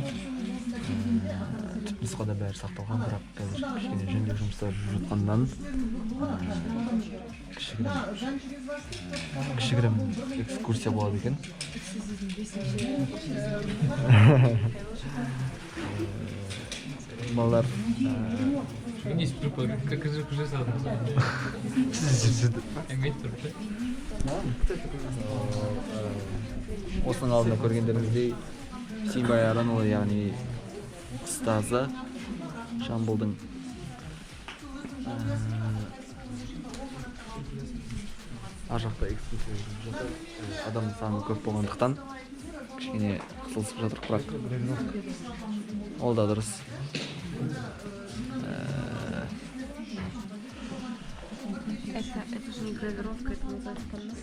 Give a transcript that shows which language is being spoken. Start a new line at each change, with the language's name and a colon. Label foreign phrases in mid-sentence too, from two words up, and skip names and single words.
Kazakh: Түпнұсқада бәрі сақталған, бірақ қазір кішкене жөндеу жұмыстары жүріп жатқаннан кішігірім экскурсия болады екен. Балалар
Russian: Не спрыгнул, как же сразу.
Kazakh: Осының алдында көргендеріңіздей Симбай Аранұлы, яғни ұстазы Жамбылдың ар жақта экскурсия жүріп жатыр. Адам саны көп болғандықтан кішкене қысылысып жатыр, бірақ ол да дұрыс.
Russian: Это же не гравировка, это называется канвас.